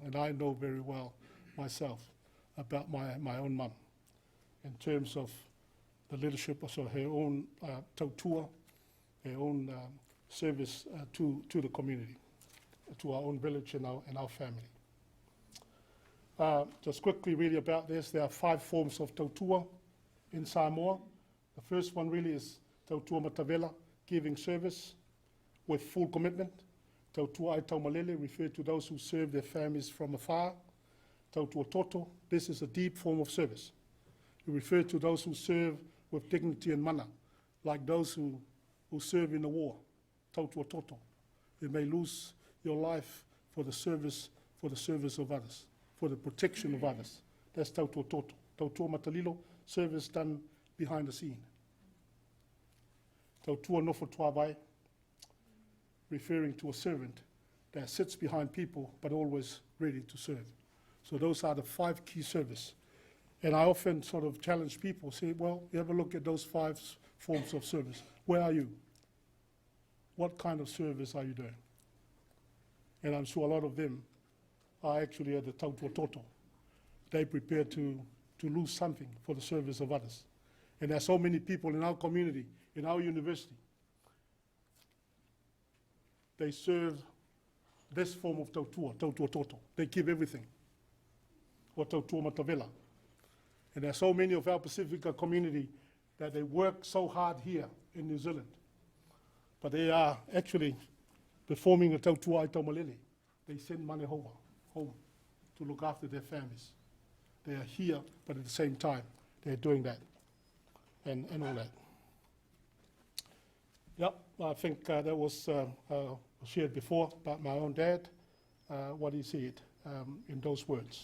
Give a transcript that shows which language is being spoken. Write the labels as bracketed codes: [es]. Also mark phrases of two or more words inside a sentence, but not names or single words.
[en] And I know very well myself about my own mum in terms of the leadership, so her own tautua, her own service to the community, to our own village and our family. Just quickly really about this, there are 5 forms of tautua in Samoa. The first one really is [sm] tautua matavela, [en] giving service with full commitment. [sm] Tautua ai taumalele, [en] refer to those who serve their families from afar. [sm] Tautua toto, [en] this is a deep form of service. We refer to those who serve with dignity and mana, like those who serve in the war. [sm] Tautua toto. [en] You may lose your life for the service of others, for the protection of others. [sm] That's tautua toto. Tautua matalilo, [en] service done behind the scene. [sm] Tautua nofo tuawai, [en] referring to a servant that sits behind people but always ready to serve. So those are the 5 key service. And I often sort of challenge people, say, well, you have a look at those 5 forms of service. Where are you? What kind of service are you doing? And I'm sure a lot of them are actually at the [sm] tautua toto. [en] They prepare to lose something for the service of others. And there are so many people in our community, in our university, they serve this form of [sm] tautua toto. [en] They give everything, or [sm] tautua matavela. [en] And there are so many of our Pacifica community that they work so hard here in New Zealand, but they are actually performing a [sm] tautua ai taumalele. [en] They send money home to look after their families. They are here, but at the same time, they're doing that and all that. Yep, I think that was shared before about my own dad, what he said in those words.